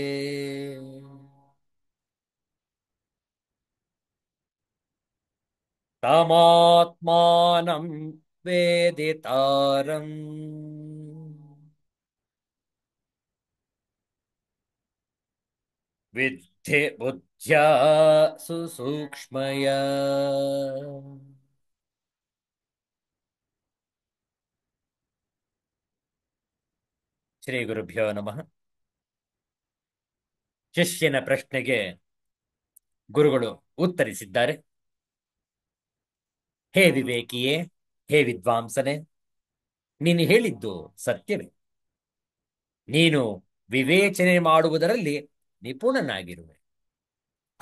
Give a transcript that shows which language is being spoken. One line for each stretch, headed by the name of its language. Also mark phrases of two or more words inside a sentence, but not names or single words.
Sanskrit: ತಮಾತ್ಮಾನಂ ವೇದಿತಾರಂ ವಿದ್ಧಿ ಬುದ್ಧ್ಯಾ ಸುಸೂಕ್ಷ್ಮಯ. ಶ್ರೀ ಗುರುಭ್ಯೋ ನಮಃ.
Kannada: ಶಿಷ್ಯನ ಪ್ರಶ್ನೆಗೆ ಗುರುಗಳು ಉತ್ತರಿಸಿದ್ದಾರೆ. ಹೇ ವಿವೇಕಿಯೇ, ಹೇ ವಿದ್ವಾಂಸನೆ, ನೀನು ಹೇಳಿದ್ದು ಸತ್ಯವೇ. ನೀನು ವಿವೇಚನೆ ಮಾಡುವುದರಲ್ಲಿ ನಿಪುಣನಾಗಿರುವೆ.